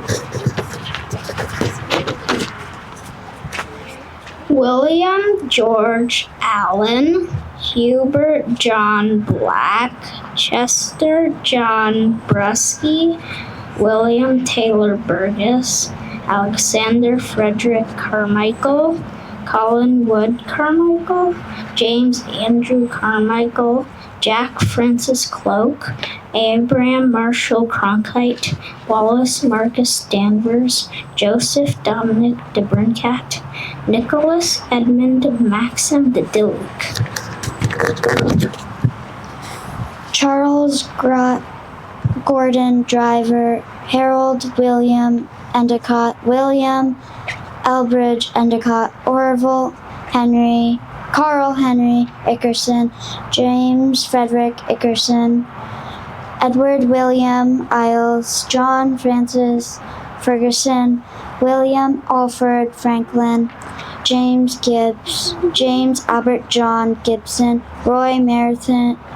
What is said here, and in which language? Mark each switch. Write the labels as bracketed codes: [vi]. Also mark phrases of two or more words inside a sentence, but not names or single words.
[en] William George Allen, Hubert John Black, Chester John Brusky, William Taylor Burgess, Alexander Frederick Carmichael, Colin Wood Carmichael, James Andrew Carmichael, Jack Francis Cloak, Abraham Marshall Cronkite, Wallace Marcus Danvers, Joseph Dominic de Brincat, Nicholas Edmund Maxim de Dillick. Charles Gordon Driver, Harold William Endicott, William Elbridge Endicott, Orville Henry, Carl Henry Ickerson, James Frederick Ickerson, Edward William Isles, John Francis Ferguson, William Alfred Franklin, James Gibbs, James Albert John Gibson, Roy Meredith